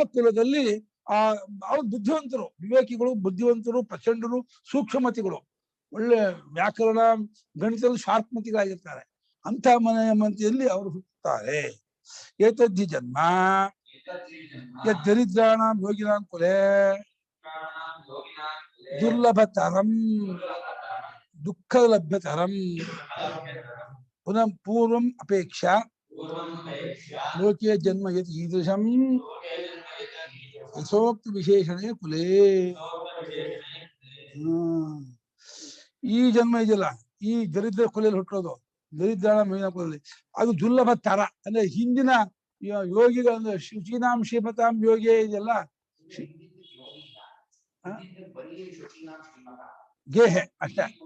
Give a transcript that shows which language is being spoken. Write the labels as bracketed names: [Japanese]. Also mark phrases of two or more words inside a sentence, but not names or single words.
[Kannada] ಆ ಕುಲದಲ್ಲಿ ಅವ್ರು ಬುದ್ಧಿವಂತರು, ವಿವೇಕಿಗಳು, ಬುದ್ಧಿವಂತರು, ಪ್ರಚಂಡರು, ಸೂಕ್ಷ್ಮಮತಿಗಳು, ಒಳ್ಳೆ ವ್ಯಾಕರಣ ಗಣಿತದಲ್ಲಿ ಶಾರ್ಪ್ಮತಿಗಳಾಗಿರ್ತಾರೆ. ಅಂತ ಮನೆಯಲ್ಲಿ ಅವರು ಹುಟ್ಟುತ್ತಾರೆ. [Sanskrit] ಏತದ್ದಿ ಜನ್ಮ ದರಿದ್ರಾಣಾಂ ಯೋಗಿನಾಂ ಕುಲೇ ದುರ್ಲಭತರಂ ದುಃಖಲಭ್ಯತರಂ ಪುನಃ ಪೂರ್ವಂ ಅಪೇಕ್ಷಾ ಲೋಕೆ ಜನ್ಮ ಯತ್ ಈದೃಶಂ ಯಥೋಕ್ತ ವಿಶೇಷಣೆ ಕುಲೇ. [Kannada] ಈ ಜನ್ಮ ಇದೆಯಲ್ಲ, ಈ ದರಿದ್ರ ಕುಲೆಯಲ್ಲಿ ಹುಟ್ಟೋದು, ದರಿದ್ರ ಮೇಲಿನ ಕುಲದಲ್ಲಿ, ಅದು ದುರ್ಲಭ ತರ. ಅಂದ್ರೆ ಹಿಂದಿನ ಯೋಗಿಗಳ [Sanskrit] ಶುಚೀನಾಂ ಶ್ರೀಮತಾಂ [Kannada] ಯೋಗಿ ಇದೆಯಲ್ಲ, ಗೇಹೆ ಅಷ್ಟೇ.